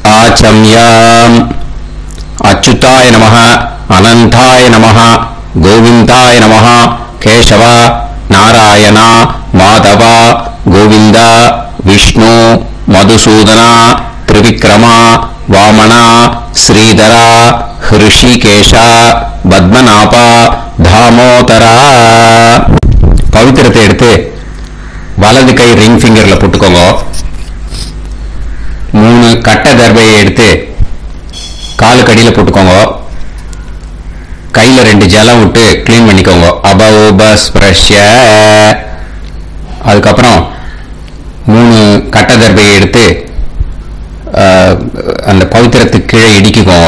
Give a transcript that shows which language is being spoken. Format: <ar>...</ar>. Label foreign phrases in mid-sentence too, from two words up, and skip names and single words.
<sa>वाचम्याम् अच्युताय नमः अनंताय नमः गोविंदाय नमः केशव नारायण माधव गोविंद विष्णु मधुसूदन त्रिविक्रम वामन श्रीधर ऋषिकेश पद्मनाभ दामोदर</sa> <ta>पवित्रத்தை எடுத்து வலது கை ரிங் ஃபிங்கர்ல போட்டுக்கோங்க. 3 கட்ட தர்பையை எடுத்து காலு கடியில போட்டுக்கோங்க. கையில 2 ஜலம் விட்டு கிளீன் பண்ணிக்கோங்க. அபௌபஸ்ப்ரஷ்ய. அதுக்கப்புறம் 3 கட்ட தர்பையை எடுத்து அந்த பவித்திரத்துக்கு கீழே இடிக்குக்கோங்க.</ta>